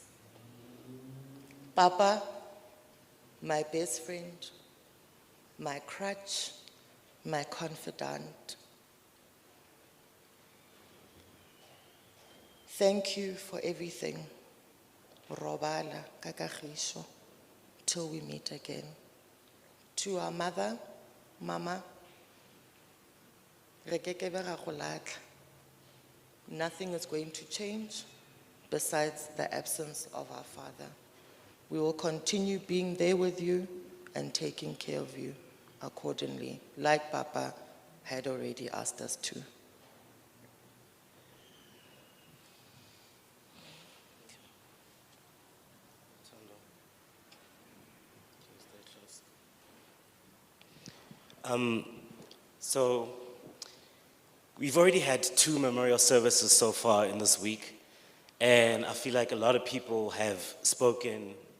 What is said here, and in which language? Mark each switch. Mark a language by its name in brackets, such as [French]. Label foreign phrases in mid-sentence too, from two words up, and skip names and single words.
[English] Papa, my best friend, my crutch, my confidant. Thank you for everything. [Tswana] Robala kakagisho, [English] till we meet again. To our mother, [Tswana] Mama, re keke be ra go latlha. [English] Nothing is going to change besides the absence of our father. We will continue being there with you and taking care of you accordingly, like Papa had already asked us to. So we've already had 2 memorial services so far in this week, and I feel like a lot of people have spoken